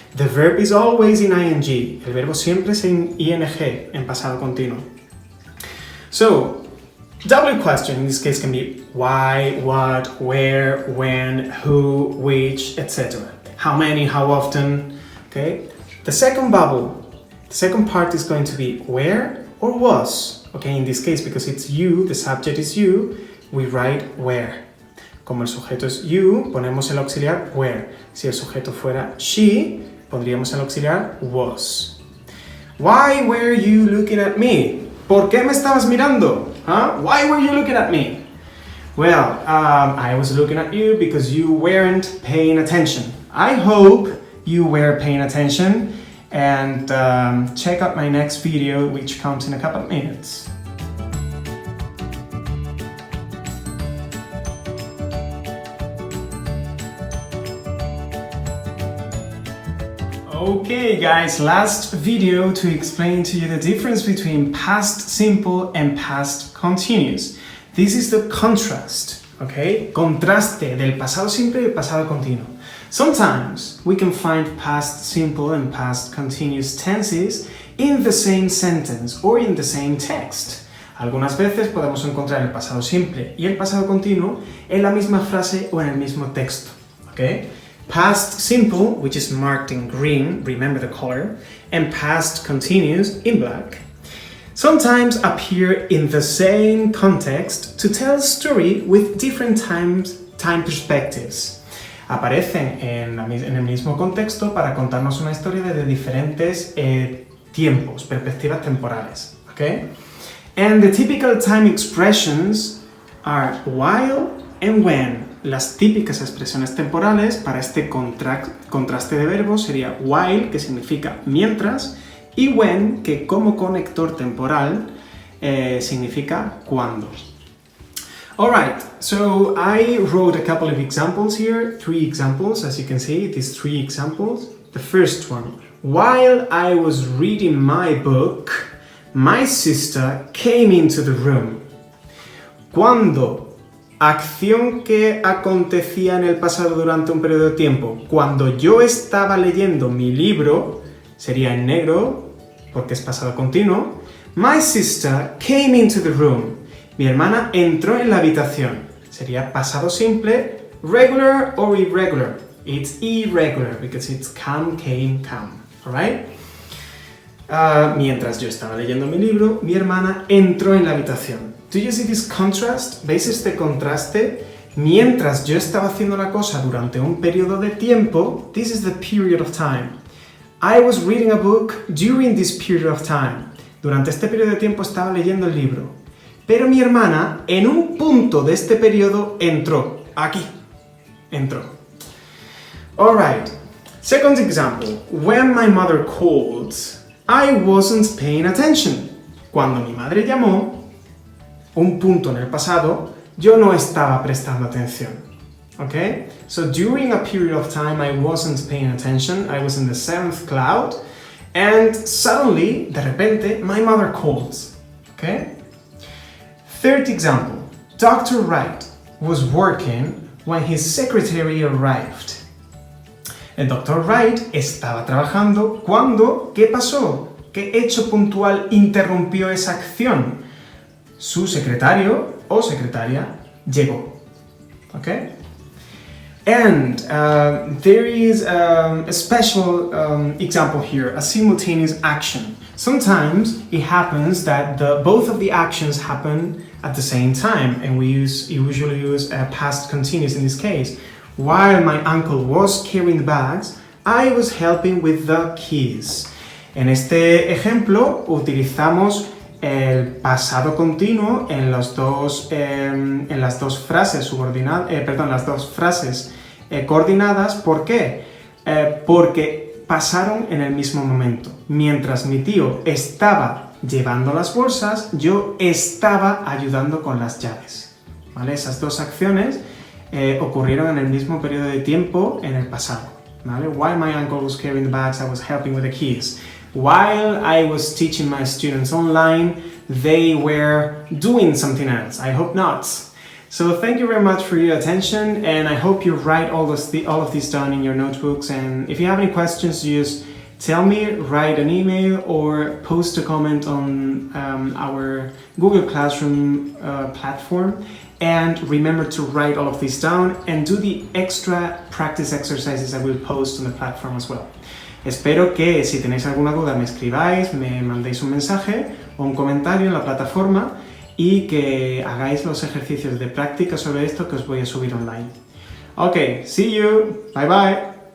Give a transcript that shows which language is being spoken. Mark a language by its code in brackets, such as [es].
[en] The verb is always in ing. [es] El verbo siempre es en ing, en pasado continuo. [en] So, W question in this case can be why, what, where, when, who, which, etc. How many, how often, okay? The second bubble, the second part is going to be where or was. Okay, in this case, because it's you, the subject is you, we write where. [es] Como el sujeto es you, ponemos el auxiliar where. Si el sujeto fuera she, pondríamos el auxiliar was. [en] Why were you looking at me? [es] ¿Por qué me estabas mirando? Huh? [en] Why were you looking at me? Well, I was looking at you because you weren't paying attention. I hope you were paying attention, and check out my next video, which comes in a couple of minutes. Okay guys, last video to explain to you the difference between past simple and past continuous. This is the contrast, okay? [es] Contraste del pasado simple y el pasado continuo. [en] Sometimes we can find past simple and past continuous tenses in the same sentence or in the same text. [es] Algunas veces podemos encontrar el pasado simple y el pasado continuo en la misma frase o en el mismo texto, okay? [en] Past simple, which is marked in green, remember the color, and past continuous in black, sometimes appear in the same context to tell a story with different time perspectives. [es] Aparecen en el mismo contexto para contarnos una historia desde diferentes tiempos, perspectivas temporales, okay? [en] And the typical time expressions are while and when. [es] Las típicas expresiones temporales para este contraste de verbos sería while, que significa mientras, y when, que como conector temporal significa cuando. [en] Alright, so I wrote a couple of examples here, 3 examples, as you can see, these 3 examples. The first one, while I was reading my book, my sister came into the room. [es] Cuando, acción que acontecía en el pasado durante un periodo de tiempo. Cuando yo estaba leyendo mi libro, sería en negro, porque es pasado continuo. [en] My sister came into the room. [es] Mi hermana entró en la habitación. Sería pasado simple, [en] regular or irregular. It's irregular because it's come, came, come. Alright? [es] Mientras yo estaba leyendo mi libro, mi hermana entró en la habitación. [en] Do you see this contrast? [es] ¿Veis este contraste? Mientras yo estaba haciendo la cosa durante un periodo de tiempo, [en] this is the period of time. I was reading a book during this period of time. [es] Durante este periodo de tiempo estaba leyendo el libro. Pero mi hermana, en un punto de este periodo, entró. Aquí. Entró. [en] Alright. Second example. When my mother called, I wasn't paying attention. [es] Cuando mi madre llamó, un punto en el pasado, yo no estaba prestando atención. [en] Okay? So during a period of time I wasn't paying attention, I was in the 7th cloud, and suddenly, [es] de repente, [en] my mother called. Okay? Third example. Dr. Wright was working when his secretary arrived. [es] El Dr. Wright estaba trabajando cuando, ¿qué pasó? ¿Qué hecho puntual interrumpió esa acción? Su secretario o secretaria llegó. [en] Okay? And there is a special example here, a simultaneous action. Sometimes it happens that both of the actions happen at the same time, and we usually use a past continuous in this case. While my uncle was carrying the bags, I was helping with the keys. [es] En este ejemplo utilizamos el pasado continuo en las dos frases coordinadas. ¿Por qué? Porque pasaron en el mismo momento. Mientras mi tío estaba llevando las bolsas, yo estaba ayudando con las llaves, ¿vale? Esas dos acciones ocurrieron en el mismo periodo de tiempo en el pasado, ¿vale? [en] While my uncle was carrying the bags, I was helping with the keys. While I was teaching my students online, they were doing something else. I hope not. So thank you very much for your attention, and I hope you write all of this down in your notebooks. And if you have any questions, just tell me, write an email, or post a comment on our Google Classroom platform. And remember to write all of this down and do the extra practice exercises I will post on the platform as well. [es] Espero que si tenéis alguna duda me escribáis, me mandéis un mensaje o un comentario en la plataforma y que hagáis los ejercicios de práctica sobre esto que os voy a subir online. [en] Ok, see you, bye bye.